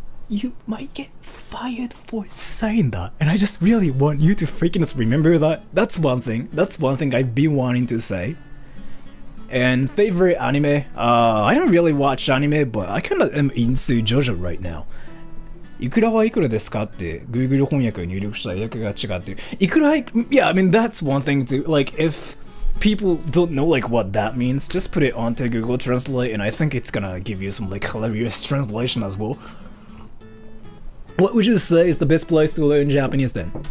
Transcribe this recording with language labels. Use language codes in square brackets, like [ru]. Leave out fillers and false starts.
[en] you might get fired for saying that. And I just really want you to freaking just remember that. That's one thing. That's one thing I've been wanting to say. And favorite anime? I don't really watch anime, but I kind of am into JoJo right now. [ja] いくらはいくらですかって Google 翻訳に入力したら訳が違って。 [en] いくら Yeah, I mean that's one thing too. Like if people don't know like what that means, just put it onto Google Translate and I think it's gonna give you some like hilarious translation as well. What would you say is the best place to learn Japanese then?